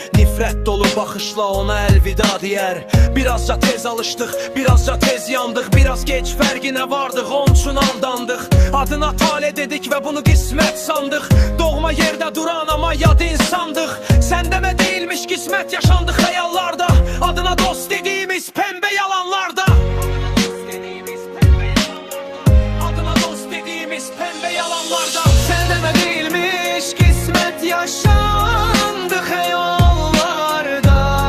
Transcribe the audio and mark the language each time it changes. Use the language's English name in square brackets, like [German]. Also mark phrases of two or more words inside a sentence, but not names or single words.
[Azerbaijani] Nifrət dolu baxışla ona əlvida deyər. Birazca tez alışdıq, birazca tez yandıq. Biraz geç fərqinə vardıq, onun üçün andandıq. Adına tale dedik və bunu qismət sandıq. Doğma yerdə duran ama yad insandıq. Sən demə [Turkish] değilmiş qismət, [Azerbaijani] yaşandı xəyallarda. [Turkish] Adına dost dediğimiz pembe yalanlarda. Adına dost dediğimiz pembe yalanlarda. [Azerbaijani] Sən demə [Turkish] değilmiş qismət, [Azerbaijani] yaşandı xəyallarda.